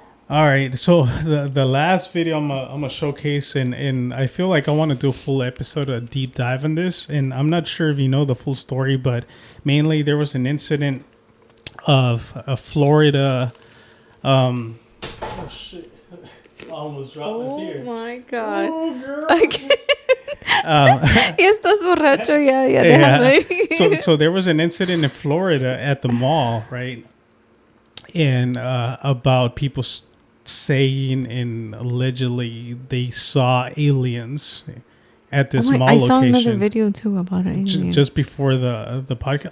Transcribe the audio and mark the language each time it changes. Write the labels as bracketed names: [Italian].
[English] All right, so the last video I'm gonna showcase, and I feel like I want to do a full episode, a deep dive on this, and I'm not sure if you know the full story, but mainly there was an incident of a Florida. Oh shit! I almost dropped my beer. Oh my god! Oh, girl. Okay. [Spanish] Ya estás borracho, ya déjalo. [English] So there was an incident in Florida at the mall, right? And about people saying and allegedly they saw aliens at this mall location. I saw another video too about it. Just before the podcast.